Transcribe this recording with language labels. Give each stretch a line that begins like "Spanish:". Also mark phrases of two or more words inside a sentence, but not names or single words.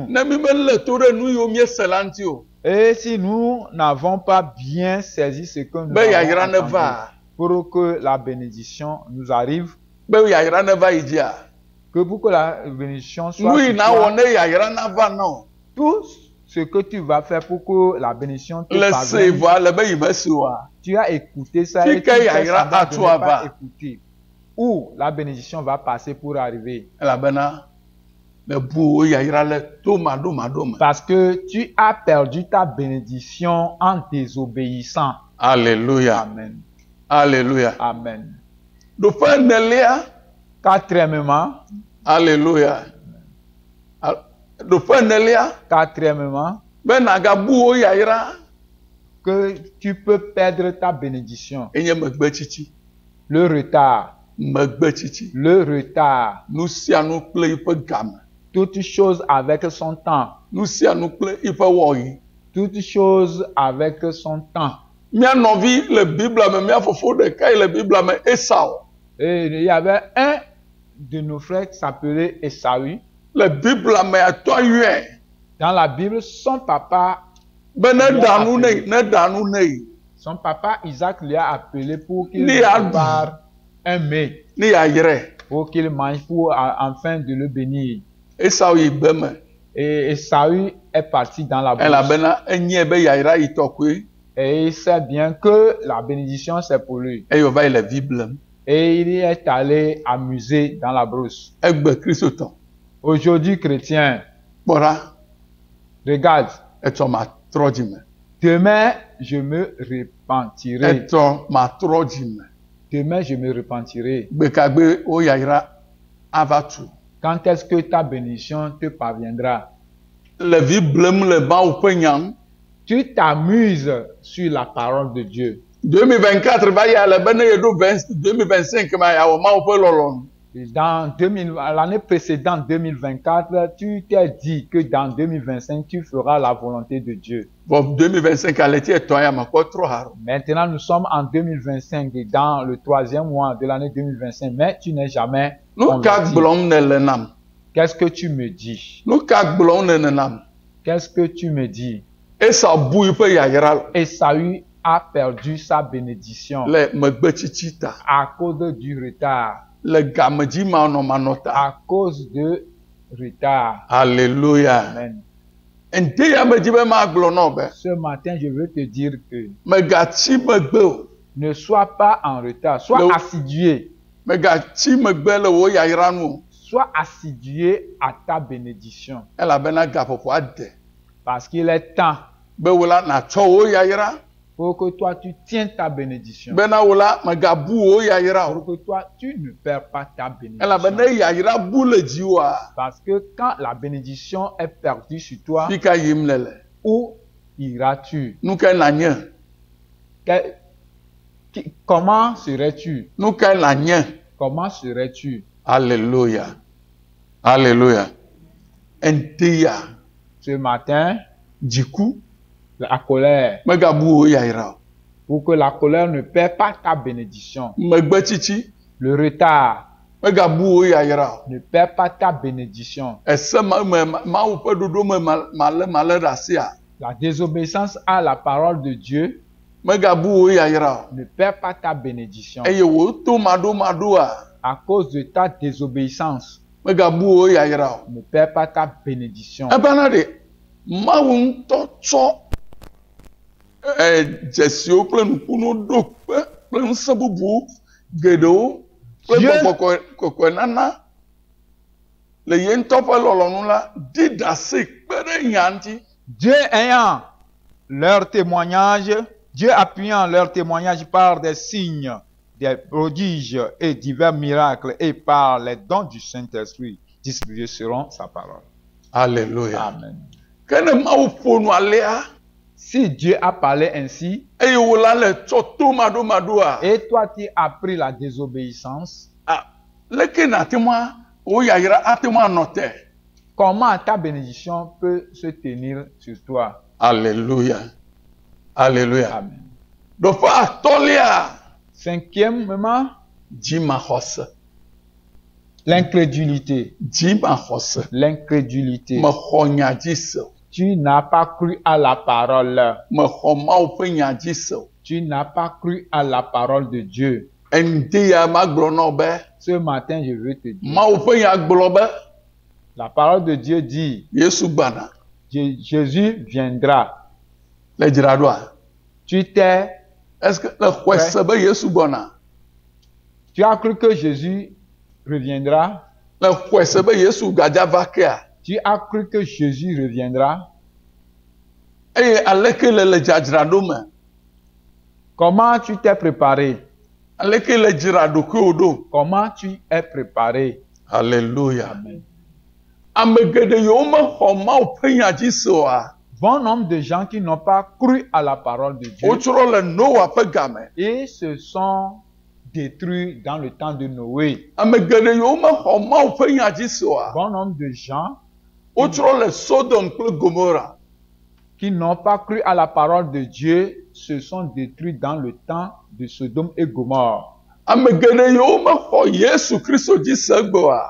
Ewe: Ne mi mele to ɖe nu yiwo míese la ŋuti o.
French: Et si nous n'avons pas bien saisi ce que nous
Ewe: Be yayra
French: avons
Ewe: ne
French: entendu,
Ewe: va.
French: pour que la bénédiction nous arrive,
Ewe: Be yayra ne va yi dzia.
French: que pour que la bénédiction soit
Ewe: Nu yi
French: sur
Ewe: na
French: toi,
Ewe: wɔ ne yayra na va na o.
French: tout ce que tu vas faire pour que la bénédiction te
Ewe: Le se
French: parvienne,
Ewe: vɔ le be yi me si oa.
French: tu as écouté ça
Ewe: Si
French: et tu
Ewe: que
French: fais
Ewe: yayra
French: semblant de
Ewe: atu ne ava.
French: pas écouter. Où la bénédiction va passer pour arriver.
Ewe: Elabena me bu wo yayra le to maɖomaɖo me.
French: Parce que tu as perdu ta bénédiction en désobéissant. Alléluia. Amen. Alléluia. Amen.
Ewe: Ɖoƒe enelia.
French: Quatrièmement,
Ewe: Alléluia. Ɖoƒe enelia.
French: quatrièmement,
Ewe: Be nagabu wo yayra.
French: que tu peux perdre ta bénédiction.
Ewe: Enye megbetsitsi.
French: Le retard.
Ewe: Megbetsitsi.
French: Le retard.
Ewe: Nu sia nu kple yiƒe game.
French: Toute chose avec son temps.
Ewe: Nu sia nu kple yiƒe wɔyi.
French: Toute chose avec son temps.
Ewe: Mia nɔvi le Biblia me, mia fofo ɖeka yi le Biblia me, Esau.
French: Et il y avait un de nos frères qui s'appelait Esaü.
Ewe: Le Biblia me atɔ yɔe.
French: Dans la Bible, son papa,
Ewe: Be ne ɖa nu ne yi, ne ɖa nu ne yi.
French: son papa Isaac lui a appelé pour qu'il
Ewe: Ni a-
French: prépare un mets,
Ewe: Ne yayrae.
French: pour qu'il mange, pour afin de le bénir.
Ewe: Esau yi gbe me.
French: Et Esaü est parti dans la brousse.
Ewe: Elabena enye be yayra yi tɔ koe.
French: Et il sait bien que la bénédiction c'est pour lui.
Ewe: Eyo va yi le vi blem.
French: Et il est allé amuser dans la brousse.
Ewe: Egbe Kristo tɔ.
French: Aujourd'hui, chrétien,
Ewe: Kpɔɖa.
French: regarde,
Ewe: Etsɔ matrɔ dzi me.
French: demain je me repentirai.
Ewe: Etsɔ matrɔ dzi me.
French: Demain je me repentirai.
Ewe: Gbekagbe wo yayra ava tu.
French: Quand est-ce que ta bénédiction te parviendra?
Ewe: le vi blem le Mawu ƒe nya ŋu.
French: Tu t'amuses sur la parole de Dieu.
Ewe: 2024
French: va y aller
Ewe: be ne yeɖo 2025 ma yawɔ Mawu ƒe lɔlɔnu.
French: Et dans l'année précédente, 2024, tu t'es dit que dans 2025, tu feras la volonté de Dieu.
Ewe: Vɔ 2025 ale ti etɔ̃ ya me kpɔ trɔ haro.
French: Maintenant, nous sommes en 2025 et dans le 3e mois de l'année 2025, mais tu n'es jamais
Ewe: Nu ka
French: converti.
Ewe: gblɔm nele nam?
French: Qu'est-ce que tu me dis?
Ewe: Nu ka gblɔm nele nam?
French: Qu'est-ce que tu me dis?
Ewe: Esau bu yiƒe yayra lo.
French: Esaü a perdu sa bénédiction
Ewe: Le megbetsitsi ta.
French: à cause du retard.
Ewe: Le gamedzi manɔ ta.
French: À cause de retard. Alléluia. Amen.
Ewe: Ŋdi ya me dzi be magblɔ nɔ be.
French: Ce matin, je veux te dire que
Ewe: Megatsi megbe o.
French: ne sois pas en retard, sois
Ewe: Le-
French: assidué.
Ewe: Megatsi megbe le wo yayra nu o.
French: Sois assidué à ta bénédiction.
Ewe: Elabena gaƒoƒo ade.
French: Parce qu'il est temps
Ewe: Be wo la natsɔ wo yayra.
French: pour que toi tu tiennes ta bénédiction.
Ewe: Bena wo la megabu wo yayra
French: Pour
Ewe: o.
French: que toi tu ne perds pas ta bénédiction.
Ewe: Elabena yayra bu le dziwoa.
French: Parce que quand la bénédiction est perdue sur toi,
Ewe: Fika yim lele.
French: où iras-tu?
Ewe: Nu ke nanye.
French: Comment serais-tu?
Ewe: Nu ke nanye.
French: Comment serais-tu? Alléluia. Alléluia.
Ewe: Ŋdi ya.
French: Ce matin,
Ewe: Dziku.
French: la colère,
Ewe: Megabu wo yayra o.
French: pour que la colère ne perd pas ta bénédiction.
Ewe: Megbetsitsi.
French: Le retard
Ewe: Megabu wo yayra o.
French: ne perd pas ta bénédiction.
Ewe: Ese Mawu ƒe ɖoɖo me malé ɖe asia.
French: La désobéissance à la parole de Dieu
Ewe: Megabu wo yayra o.
French: ne perd pas ta bénédiction.
Ewe: Eye wo to maɖomaɖoa.
French: À cause de ta désobéissance,
Ewe: Megabu wo yayra o.
French: ne perds pas ta bénédiction.
Ewe: Ebana ɖe Mawu ŋutɔ tsɔ dzesiwo kple nukunu ɖo kpe kple ŋusẽ bubu geɖewo kple
French: Dieu-
Ewe: gbɔgbɔ kɔkɔenana le ye ŋutɔ ƒe lɔlɔnu la ɖi ɖase kpe ɖe nya ŋuti.
French: Dieu ayant leur témoignage, Dieu appuyant leur témoignage par des signes, des prodiges et divers miracles et par les dons du Saint-Esprit, distribués seront sa parole. Alléluia. Amen.
Ewe: Ke ne Mawu ƒo nu alea
French: Si Dieu a parlé ainsi,
Ewe: eye wo la le tsɔ to maɖomaɖoa.
French: et toi tu as pris la désobéissance,
Ewe: Leke nate mu wo yayra ate mu anɔ te.
French: comment ta bénédiction peut se tenir sur toi? Alléluia. Alléluia. Amen.
Ewe: Ɖoƒe atɔlia.
French: Cinquièmement,
Ewe: Dzimaxɔse.
French: l'incrédulité.
Ewe: Dzimaxɔse.
French: L'incrédulité.
Ewe: Mexɔ nya dzi se o.
French: Tu n'as pas cru à la parole.
Ewe: Mexɔ Mawu ƒe nya dzi se o.
French: Tu n'as pas cru à la parole de Dieu.
Ewe: Ŋdi ya magblɔ nɔ be.
French: Ce matin, je veux te dire,
Ewe: Mawu ƒe nya gblɔ be.
French: la parole de Dieu dit,
Ewe: Yesu gbana.
French: Jésus viendra.
Ewe: Le dzraɖoa.
French: Tu t'es, Est-ce que
Ewe: le xɔe se be Yesu gbɔna?
French: tu as cru que Jésus reviendra.
Ewe: Le xɔe se be Yesu gadza va kea.
French: Tu as cru que Jésus reviendra.
Ewe: Eye aleke le dzadzraɖo me.
French: Comment tu t'es préparé?
Ewe: Aleke le dzra ɖokuiwo ɖo.
French: Comment tu es préparé? Alléluia. Amen.
Ewe: Ame geɖe yiwo mexɔ Mawu ƒe nya dzi se oa.
French: Bon nombre de gens qui n'ont pas cru à la parole de Dieu
Ewe: Wotrɔ le Noa ƒe game.
French: et se sont détruits dans le temps de Noé.
Ewe: Ame geɖe yiwo mexɔ Mawu ƒe nya dzi se oa.
French: Bon nombre de gens
Ewe: Wotrɔ le Sodom kple Gomora.
French: qui n'ont pas cru à la parole de Dieu se sont détruits dans le temps de Sodome et Gomorre.
Ewe: Ame geɖe yiwo mexɔ Yesu Kristo dzi se egbe oa.